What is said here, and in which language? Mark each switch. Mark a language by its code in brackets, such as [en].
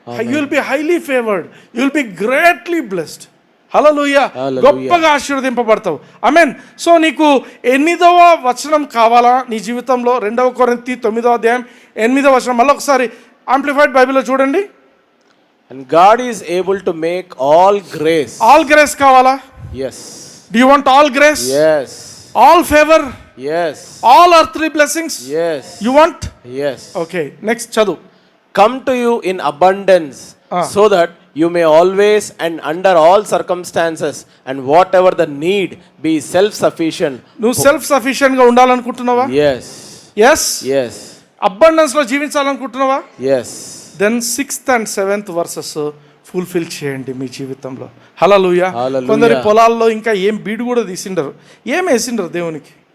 [en] You will be highly favoured, you will be greatly blessed. [te] హల్లెలూయా. గొప్పగా ఆశీర్వదింపబడతావు. ఆమేన్. So నీకు 8వ వచనం కావాలా నీ జీవితంలో? 2 కొరింథీ 9వ అధ్యాయం 8వ వచనం మళ్ళీ ఒకసారి ఆంప్లిఫైడ్ బైబిల్లో చూడండి. [en] And God is able to make all grace. [te] All grace కావాలా? [en] Yes. Do you want all grace? Yes. All favor? Yes. All earthly blessings? Yes. You want? Yes. Okay, next [te] చదువు. [en] Come to you in abundance, so that you may always and under all circumstances and whatever the need be self-sufficient. [te] నువ్వు self సఫిషియెంట్గా ఉండాలనుకుంటున్నావా? [en] Yes. Yes. Yes. [te] అబండెన్స్లో జీవించాలనుకుంటున్నావా? [en] Yes. [te] Then 6th and 7th versus fulfil చేయండి మీ జీవితంలో. హల్లెలూయా. హల్లెలూయా. కొందరి పొలాల్లో ఇంకా ఏం బీడు కూడా తీసిండరు, ఏం వేసిండరు దేవునికి.